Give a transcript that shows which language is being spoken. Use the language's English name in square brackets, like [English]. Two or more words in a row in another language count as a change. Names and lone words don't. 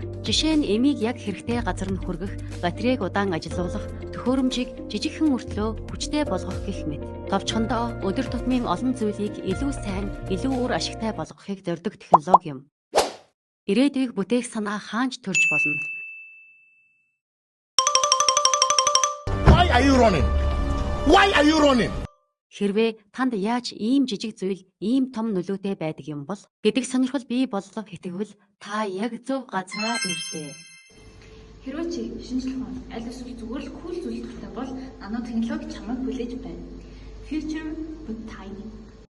[Mongolian] Жишээ нь эмийг яг хэрэгтэй газар нь хүргэх, батарейг удаан ажилуулах, төхөөрөмжийг жижигхэн мөртлөө хүчтэй болгох гэх мэт. Товчхондоо өдөр тутмын олон зүйлийг илүү сайн, илүү үр ашигтай болгохыг зорддог технологи юм. Ирээдүйг бүтээх санаа хаанч төрж болно. [English] Why are you running? Why are you running? [Mongolian] Хэрвээ танд яаж ийм жижиг зүйл ийм том нөлөөтэй байдаг юм бол гэдэг сонирхол бий боллоо итгэвэл та яг зөв газараа ирлээ. Хэрвээ чи шинжлэх ухаан аль эсвэл зүгээр л кул зүйл дуртай бол нано технологи чамайг хүлээж байна. [English] Future but tiny.